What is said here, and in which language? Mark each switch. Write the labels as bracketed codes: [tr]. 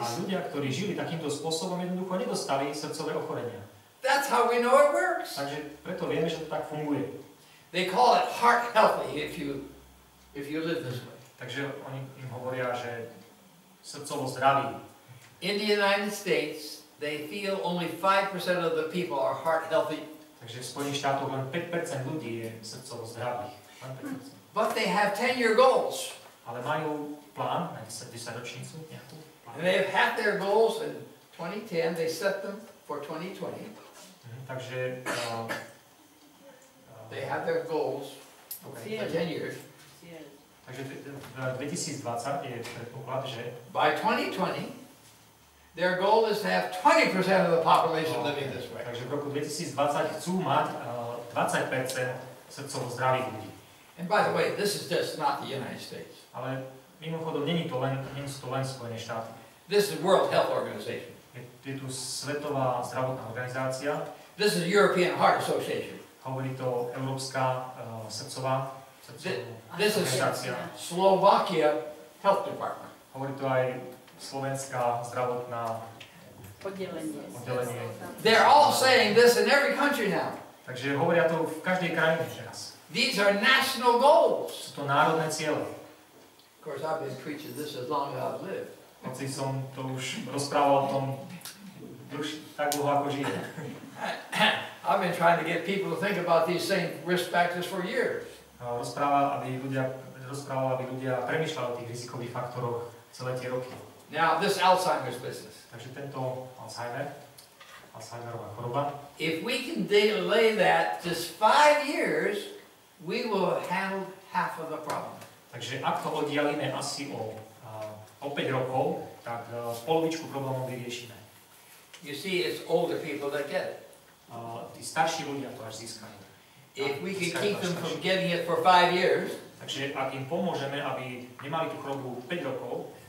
[sk] A ľudia, ktorí žili takýmto spôsobom, jednoducho nedostali srdcové ochorenia. [en] That's how we know it works. [sk] Takže preto vieme, že to tak funguje. [en] They call it heart healthy if you live this way. [sk] Takže oni im hovoria, že srdcovo zdraví. [en] In the United States, they feel only 5% of the people are heart healthy. [sk] Takže v Spojených štátoch len 5% ľudí je srdcovo zdravých. [en] But they have 10-year goals. [sk] Ale majú plán na 10-ročnicu nejakú. [en] And they have had their goals in 2010. They set them for 2020. [sk] Takže [en] they have their goals for 10 years. [sk] Takže v 2020 je predpoklad, že [en] by 2020 their goal is to have 20% of the population living this way. [sk] Takže v roku 2020 chcú mať 20% srdcovo zdravých ľudí. [en] And by the way, this is just not the United States. [sk] Ale mimochodom nie sú to len Spojené štáty. [en] This is World Health Organization. [sk] Je tu Svetová zdravotná organizácia. [en] This is European Heart Association. [sk] Hovorí to Európska srdcová organizácia. [en] Slovakia Health Department. [sk] Hovorí to aj Slovenská zdravotná oddelenie. [en] They're all saying this in every country now. [sk] Takže hovoria to v každej krajine teraz. [en] These are national goals. [sk] Sú to národné ciele. [en] Of course, I've been preaching this as long as I've lived. [sk] Hoci som to už rozprával o tom tak dlho, ako žijem. [en] I've been trying to get people to think about these same risk factors for years. [sk] Rozprával, aby ľudia premýšľali o tých rizikových faktoroch celé tie roky. [en] Now, this Alzheimer's business. [sk] Takže tento Alzheimerová choroba. [en] If we can delay that just 5 years, we will handle half of the problem. [sk] Takže ak to oddialíme asi o 5 rokov, tak polovičku problémov vyriešime. [en] You see, it's older people that get it. [sk] Tí starší ľudia to až získajú. [en] If we can keep them from getting it for 5 years, [sk] takže ak im pomôžeme, aby nemali tú chorobu 5 rokov,